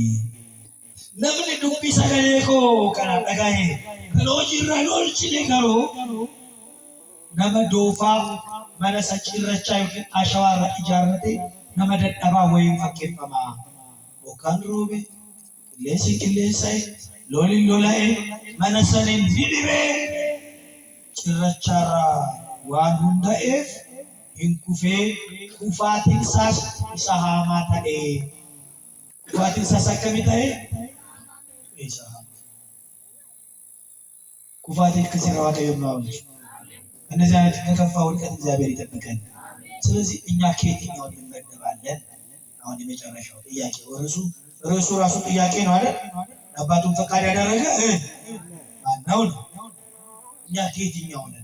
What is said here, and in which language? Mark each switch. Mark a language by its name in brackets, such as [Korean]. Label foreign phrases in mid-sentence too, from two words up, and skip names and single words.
[Oromo] namni dubbii sagalee koo kana dhaga'ee kan hojiirra oolchine garuu nama doofaa mana cirrachaa yookiin ashawaarra ijaarrate nama dadhabaa wayii fakkeeffamaa yookaan roobe qilleensa'e lolli lola'e mana saniin dibiree cirrachaarraa waan hunda'eef Inkufee kufaatiin isaas isa hamaa ta'e. Kufaatiin isaas akkamii ta'e? Isa hamaa. Kufaatiin akkasii Waaqayyo nu hawwisu. [Amharic] እነዚህ አይነት ከከፋ ውድቀት እግዚአብሔር ይጠብቀን። ስለዚህ እኛ ከየትኛው እንመደባለን? አሁን የመጨረሻው ጥያቄ ርዕሱ ራሱ ጥያቄ ነው አይደል? አባቱን ፈቃድ ያደረገ ማነው ነው? እኛ ከየትኛው ነን?